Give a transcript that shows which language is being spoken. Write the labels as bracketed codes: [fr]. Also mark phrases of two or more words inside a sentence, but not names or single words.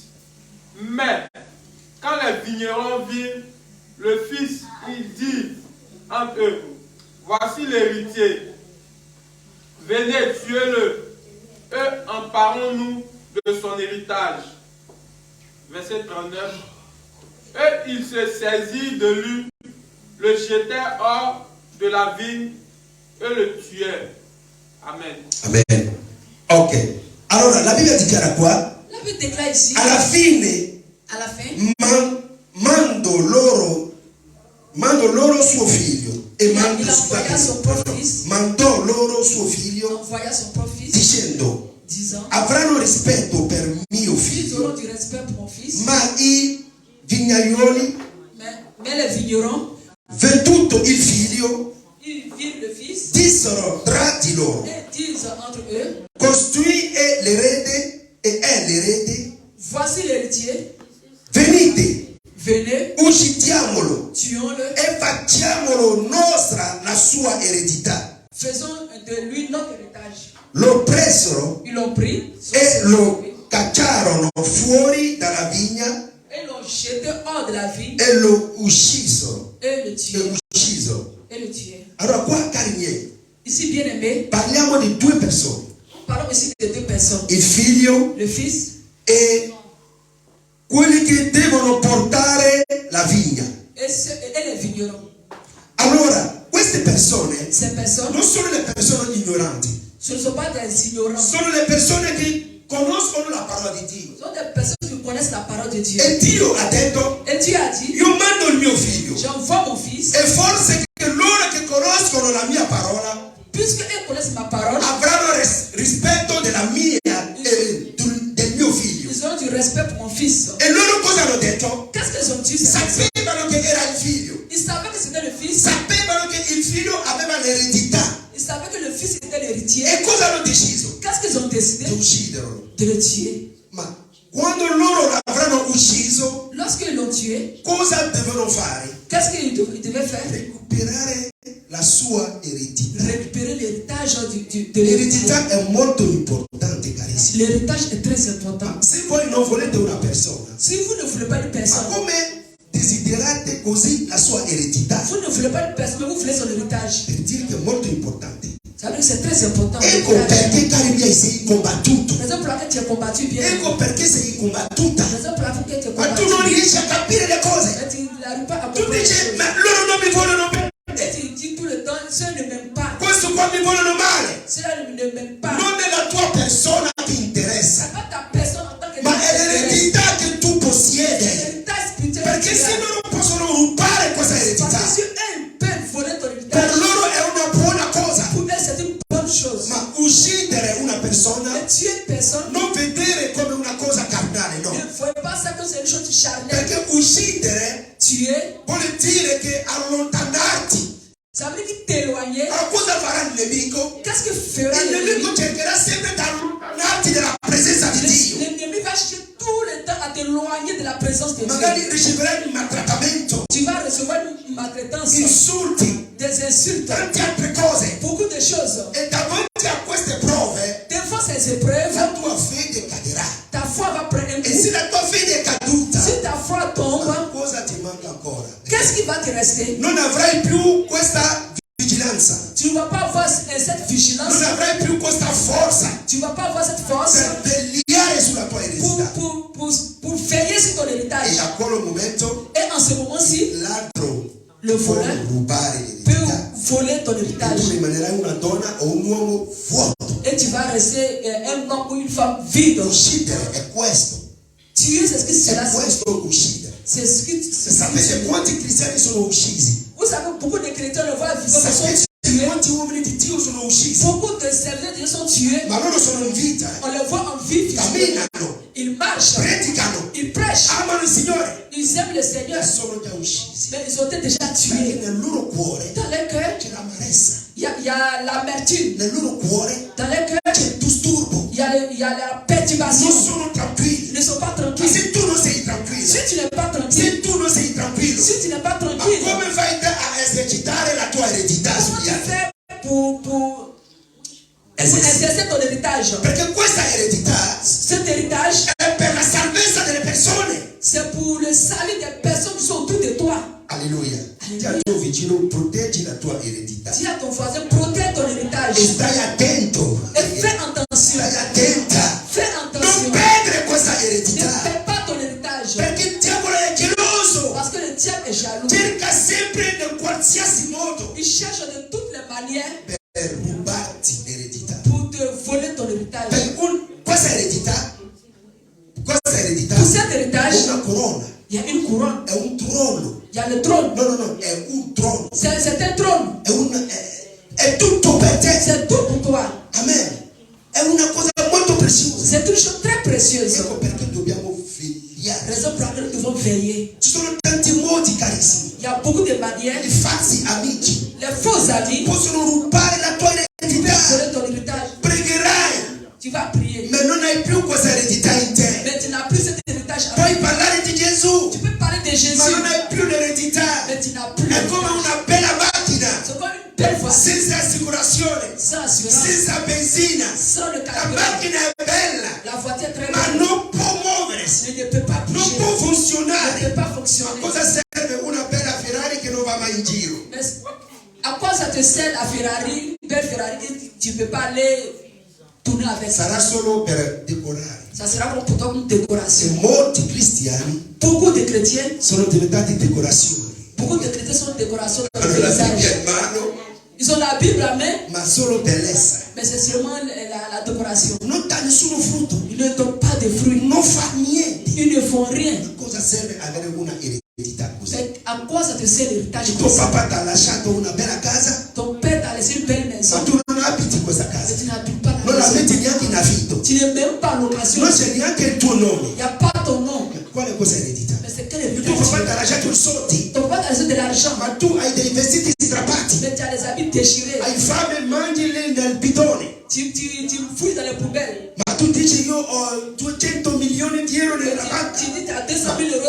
[fr] Mais quand les vignerons virent le fils, ils dirent entre eux, voici l'héritier, venez, tuez-le, emparons-nous de son héritage. Verset 39. Et ils se saisirent de lui, le jetèrent hors de la vigne et le tuèrent. Amen. Amen. Ok. [it] Allora, la Bibbia dichiara qua, [fr] La Bible déclare ici, [it] alla fine [fr] à la fin, [it] mando loro suo figlio e mando [fr] il envoya son propre fils, [it] mandò loro suo figlio [fr] envoya son propre fils, [it] dicendo [fr] disant, [it] avranno rispetto per mio [fr] ils [it] figlio, [fr] auront du respect pour mon fils, [it] ma i [fr] vignerons, [it] veduto il figlio, [fr] ils virent le fils [it] dissero tra di loro, [fr] et disent entre eux, [it] costui è l'erede e è l'erede, [fr] voici l'héritier, [it] venite, [fr] venez, [it] uccidiamolo [fr] tuons-le, [it] e facciamolo nostra la sua eredità. [fr] faisons de lui notre héritage. [it] Lo presero [fr] Ils l'ont pris [it] e lo cacciarono fuori dalla vigna [fr] et l'ont jeté hors de la vigne [it] e lo uccisero. [fr] et le tuèrent. [it] E [fr] Et le tuèrent. [it] allora qua, cari miei, [fr] Ici, bien aimé, [it] parliamo di due persone, [fr] parlons ici de deux personnes. [it] il figlio [fr] Le fils [it] e quelli che devono portare la vigna. [fr] et les vignerons. [it] Allora, queste persone [fr] Ces personnes, [it] non sono le persone ignoranti, [fr] ce ne sont pas des ignorants. [it] sono le persone che conoscono la parola di Dio. [fr] Ce sont des personnes qui connaissent la parole de Dieu. [it] E Dio ha detto, [fr] Et Dieu a dit, [it] io mando il mio figlio. [fr] j'envoie mon fils, [it] E forse che loro che conoscono la mia parola [fr] puisqu'ils connaissent ma parole, [it] avranno rispetto della mia del mio figlio. [fr] ils ont du respect pour mon fils. [it] E loro cosa hanno detto? [fr] Qu'est-ce qu'ils ont dit? Ces personnes? [it] Sapevano che era il figlio, [fr] Ils savaient que c'était le fils. [it] sapevano che il figlio aveva l'eredità. [fr] Ils savaient que le fils était l'héritier. [it] E cosa hanno deciso? [fr] Qu'est-ce qu'ils ont décidé? [it] Di ucciderlo. [fr] De le tuer. [it] Ma quando loro l'avranno ucciso, [fr] Lorsqu'ils l'ont tué, [it] cosa devono fare? [fr] qu'est-ce qu'ils devaient faire? [it] Recuperare la sua eredità. [fr] Récupérer l'héritage de l'héritier. [it] L'eredità è molto importante, carissimi. [fr] L'héritage est très important. [it] Se voi non volete una persona, [fr] Si vous ne voulez pas une [it] ma [fr] personne, [it] come desiderate così la sua eredità? [fr] vous ne voulez pas une personne, mais vous voulez son héritage. [it] Per dire che è molto importante. [fr] Ça veut dire que c'est très important. [it] Ecco perché, cari miei, sei combattuto. [fr] Raison pour laquelle tu es combattu bien. [it] Ecco perché sei combattuta. [fr] Raison pour laquelle tu es [it] Ma [fr] combattu. [it] tu non riesci a capire le cose. [fr] Mais tu n'arrives pas à [it] Tu [fr] comprendre les [it] dici, [fr] choses. [it] ma loro non mi vogliono bene. [fr] Et tu dis tout le temps, ceux ne m'aiment pas. [it] Questo qua mi vogliono male. [fr] Ceux-là ne m'aiment pas. [it] Non è la tua persona che [fr] C'est [it] interessa, [fr] pas ta personne en tant que [it] ma è l'eredità che tu [fr] C'est [it] possiedi. [fr] l'héritage spirituel. [it] Perché se loro possono rubare questa [fr] Parce [it] eredità, [fr] que si eux peuvent voler ton [it] per [fr] héritage, [it] loro è una buona cosa. [fr] pour eux c'est une bonne chose. [it] Ma uccidere una persona, [fr] Mais tuer une personne, [it] non vedere come una cosa carnale, [fr] ne [it] no. [fr] voyez pas ça comme c'est une chose charnelle. [it] Perché uccidere [fr] Tuer, [it] vuol dire che allontanarti. [fr] ça veut dire t'éloigner. [it] Allora cosa farà il nemico? [fr] Qu'est-ce que fera [it] Il [fr] l'ennemi? [it] nemico cercherà sempre di allontanarti dalla presenza di Dio. [fr] L'ennemi va chercher tout le temps à t'éloigner de la présence de Dieu. [it] Magari riceverai il maltrattamento, [fr] Tu vas recevoir une maltraitance, [it] insulti, [fr] des insultes, [it] tante altre cose. [fr] beaucoup de choses. [it] E davanti a queste prove, [fr] Devant ces épreuves, [it] la tua fede caderà. [fr] ta foi va prendre un [it] E se [fr] coup. [it] la tua fede è caduta, [fr] Si ta foi tombe, [it] cosa ti manca ancora? [fr] qu'est-ce qui va te rester? [it] Non avrai più questa vigilanza, [fr] Tu ne vas pas avoir cette vigilance, [it] non avrai più questa forza [fr] tu ne vas pas avoir cette force [it] per vegliare sulla tua eredità. [fr] pour veiller sur ton [it] E [fr] héritage. [it] a quel momento [fr] Et en ce moment-ci, [it] l'altro [fr] le [it] può [fr] voleur [it] rubare [fr] peut [it] l'eredità. [fr] voler ton [it] E tu [fr] héritage. [it] rimanerai una donna o un uomo vuoto. [fr] Et tu vas rester un homme ou une femme vide. [it] Uccidere è questo. [fr] Tuer, c'est ce qui se [it] È [fr] passe. [it] questo uccidere. [fr] C'est ce qui [it] E sapete quanti cristiani sono uccisi? [fr] Vous savez, beaucoup de chrétiens le voient vivant, mais sont [it] Sapete [fr] tués. [it] quanti uomini di Dio sono uccisi? [fr] Beaucoup de serviteurs de Dieu sont tués. [it] Ma loro sono in vita, [fr] On les voit en vie physique. [it] camminano, [fr] Ils marchent, [it] predicano, [fr] ils prêchent, [it] amano il Signore [fr] ils aiment le Seigneur, [it] e sono già uccisi. [fr] mais ils ont été déjà [it] Perché [fr] tués. [it] nel loro cuore [fr] Dans leur cœur, [it] c'è l'amarezza, [fr] il y a l'amertume. [it] nel loro cuore [fr] Dans leur cœur, [it] c'è il disturbo, [fr] il y a la [it] non [fr] perturbation. [it] sono tranquilli. [fr] Ils ne sont pas [it] Ma [fr] tranquilles. [it] se tu non sei tranquillo, [fr] Si tu n'es pas tranquille, [it] se tu non sei tranquillo, [fr] si tu n'es pas [it] ma [fr] tranquille, [it] come fai te a esercitare la tua eredità [fr] comment [it] sugli [fr] tu [it] altri? [fr] fais pour exercer ton héritage? [it] Perché questa eredità [fr] Cet héritage, [it] è per la salvezza delle persone. [fr] c'est pour le salut des personnes qui sont autour de toi. [it] Alleluia. Ti al tuo vicino, proteggi la tua eredità. [fr] Dis à ton voisin, protège ton héritage. [it] E stai attento. [fr] Et fais attention. [it] Stai attenta. [fr] Fais [it] Non [fr] attention. [it] perdere questa [fr] Ne [it] eredità. [fr] perds pas ton héritage. [it] Perché il diavolo è geloso. [fr] Parce que le diable est jaloux. [it] Cerca sempre in qualsiasi modo [fr] Il cherche de toutes les manières [it] per rubarti l'eredità. [fr] pour te voler ton héritage. [it] Questa eredità [fr] Pour cet [it] è [fr] héritage, [it] una corona, [fr] il y a une couronne. [it] è un trono. [fr] Il y a le trône. [it] No, è un trono. [fr] C'est un trône. [it] È tutto per te. [fr] C'est tout pour toi. Amen. [it] È una cosa molto preziosa. [fr] C'est une chose très précieuse. [it] Ecco perché dobbiamo vegliare. [fr] Raison pour laquelle nous devons veiller. [it] Ci sono tanti modi, carissimi. [fr] Il y a beaucoup [it] amici [fr] Les faux amis [it] possono rubare la tua eredità. [fr] voler ton héritage. [it] Pregherai, [fr] Tu vas prier. [it] ma non hai più questa eredità in te. [fr] Mais tu n'as plus cet héritage. [it] Puoi parlare di Gesù, [fr] Tu peux parler de Jésus. [it] ma non hai più l'eredità. [fr] Mais tu n'as plus. [it] È come una bella macchina [fr] C'est comme une belle voiture. [it] senza assicurazione, [fr] Sans assurance. [it] senza benzina. [fr] Sans le [it] La [fr] carburant. [it] macchina è bella, [fr] La voiture est très [it] ma [fr] belle. [it] non può muoversi, [fr] Mais ne peut pas [it] non [fr] bouger. [it] può [fr] Ne [it] funzionare. [fr] peut pas [it] A [fr] fonctionner. [it] cosa serve una bella Ferrari che non va mai in giro? [fr] Mais à quoi ça te sert la Ferrari, une belle Ferrari que tu ne peux pas aller tourner avec ça? [it] Sarà solo per decorare. [fr] Ça sera comme pour toi une [it] Se [fr] décoration. [it] molti cristiani [fr] Beaucoup de chrétiens, [it] sono diventati decorazioni. [fr] beaucoup de chrétiens sont décorations dans le [it] Hanno la Bibbia [fr] paysage. [it] in mano, [fr] Ils ont la Bible à main, [it] ma solo bellezza. [fr] mais c'est seulement la décoration. [it] Non dà nessuno frutto, [fr] Ils ne donnent pas de fruits. [it] non fa niente. [fr] Ils ne font rien. [it] A cosa serve avere una eredità così? [fr] Mais à quoi ça te sert l'héritage [it] Tuo [fr] comme ça? [it] papà ti ha lasciato una bella casa, [fr] Ton père t'a laissé une belle [it] ma [fr] maison, [it] tu non abiti questa [fr] mais [it] casa. [fr] tu n'habites pas [it] Non [fr] la [it] la [fr] maison. [it] metti neanche in affitto. [fr] Tu n'es même pas en location. [it] Non c'è neanche il tuo nome. [fr] Il n'y a pas ton nom. [it] Quale cosa è eredità? [fr] Mais c'est quel [it] Il tuo papà ti [fr] héritage? [it] ha lasciato i soldi, [fr] Ton père t'a laissé de l'argent, [it] ma tu hai dei vestiti strappati. [fr] mais tu as des habits déchirés. [it] Hai fame e mangi lì nel bidone. [fr] Tu fouilles dans les poubelles. [it] Ma tu dici io ho 200 milioni di euro [fr] Mais [it] nella banca. [fr] tu dis tu as 200 000 euros